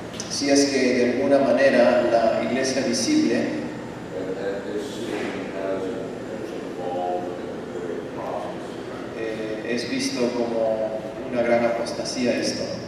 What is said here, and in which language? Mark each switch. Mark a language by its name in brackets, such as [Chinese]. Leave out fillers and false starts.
[Spanish] Si es que de alguna manera la iglesia visible [English] and is seen as involved in a great apostasy, [Spanish] es visto como una gran apostasía esto.